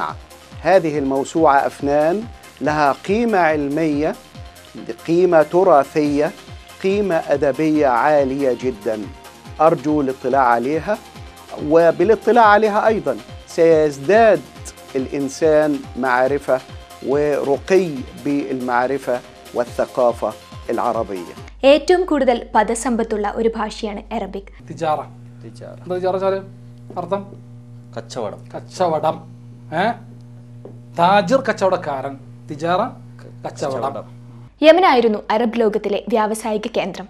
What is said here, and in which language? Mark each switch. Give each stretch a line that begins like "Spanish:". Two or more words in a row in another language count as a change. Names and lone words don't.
Arabic: هذه الموسوعة أفنان لها قيمة علمية، قيمة تراثية، قيمة أدبية عالية جدا. أرجو الاطلاع عليها، وبالاطلاع عليها أيضا سيزداد الإنسان معرفة ورقي بالمعرفة والثقافة العربية.
Malayalam: ഏറ്റവും കൂടുതൽ പദസമ്പത്തുള്ള ഒരു ഭാഷയാണ് അറബിക്. അർത്ഥം കച്ചവടം. താജിർ കച്ചവടക്കാരൻ, തിജാറ കച്ചവടം. യമനായിരുന്നു അറബ് ലോകത്തിലെ വ്യാവസായിക കേന്ദ്രം.